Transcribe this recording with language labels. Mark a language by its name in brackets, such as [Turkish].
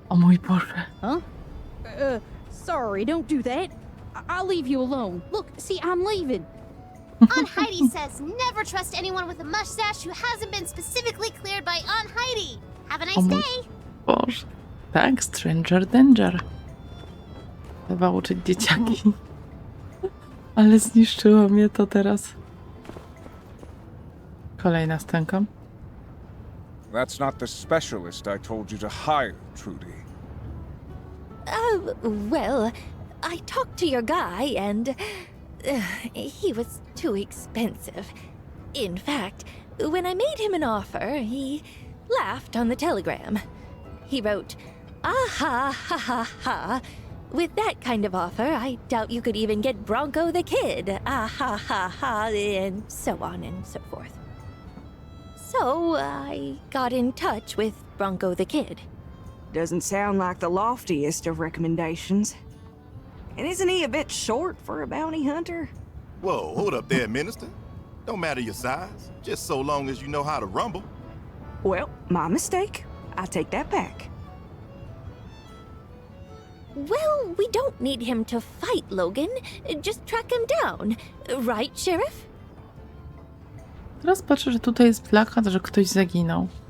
[Polish] O mój Boże. [English] Huh? Sorry, don't do that. I'll leave you alone. Look, see, I'm leaving. Aunt Heidi says never trust anyone with a mustache who hasn't been specifically cleared by Aunt Heidi. Have a nice day. [Polish] Boże. Tak, [English] Stranger Danger. [Polish] Trzeba uczyć dzieciaki. Ale zniszczyło mnie to teraz. Kolejna scenka. [English] That's not the specialist I told you to hire, Trudy. Well, I talked to your guy and he was too expensive. In fact, when I made him an offer, he laughed on the telegram. He wrote, "Ah ha ha ha. With that kind of offer, I doubt you could even get Bronco the Kid. Ah ha ha ha," and so on and so forth. So I got in touch with Bronco the Kid. Doesn't sound like the loftiest of recommendations. And isn't he a bit short for a bounty hunter? Whoa, hold up there, Minister. Don't matter your size, just so long as you know how to rumble. Well, my mistake. I take that back. Well, we don't need him to fight Logan. Just track him down. Right, Sheriff? [Polish] Teraz patrzę, że tutaj jest plakat, że ktoś zaginął.